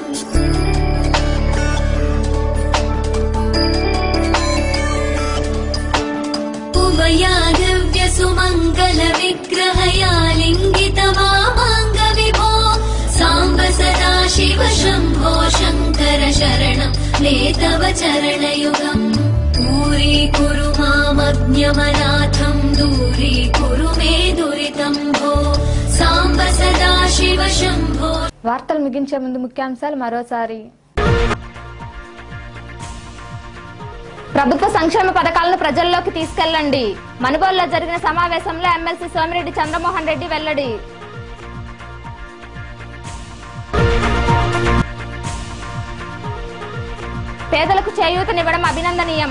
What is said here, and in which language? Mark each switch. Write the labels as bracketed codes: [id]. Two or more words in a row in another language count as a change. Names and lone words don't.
[sa] ఉభయాదివ్య సుమంగళ విగ్రహయా లింగిత వామాంగ విభో సాంబ సదాశివ శంభో శంకర శరణం మే తవ చరణయుగం दूरीकुरु मामज्ञमनाथं दूरीकुरु मे दुरितं भो साम्ब सदाशिव शंभो. [te] వార్తలు ముగించే ముందు ముఖ్యాంశాలు మరోసారి. ప్రభుత్వ సంక్షేమ పథకాలను ప్రజల్లోకి తీసుకెళ్లండి. మనుబోలులో జరిగిన సమావేశంలో ఎమ్మెల్సీ సోమిరెడ్డి చంద్రమోహన్ రెడ్డి వెల్లడి. పేదలకు చేయూతనివ్వడం అభినందనీయం.